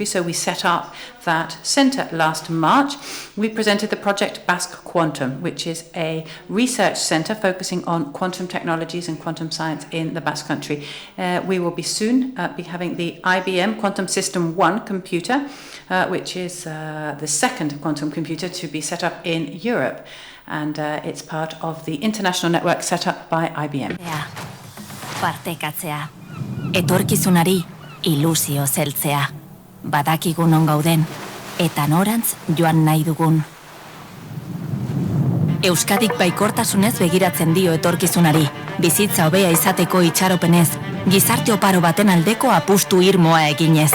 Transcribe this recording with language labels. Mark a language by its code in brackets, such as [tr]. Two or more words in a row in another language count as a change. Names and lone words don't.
[en] So we set up that center last March. We presented the project Basque Quantum, which is a research center focusing on quantum technologies and quantum science in the Basque Country. We will be soon be having the IBM Quantum System 1 computer, which is the second quantum computer to be set up in Europe. And it's part of the international network set up by IBM. [eu] Partekatzea. Etorkizunari ilusio zeltzea. Badakigu non gauden eta norantz joan nahi dugun. Euskadik baikortasunez begiratzen dio etorkizunari. Bizitza hobea izateko itxaropenez, gizarte oparo baten aldeko apustu irmoa eginez.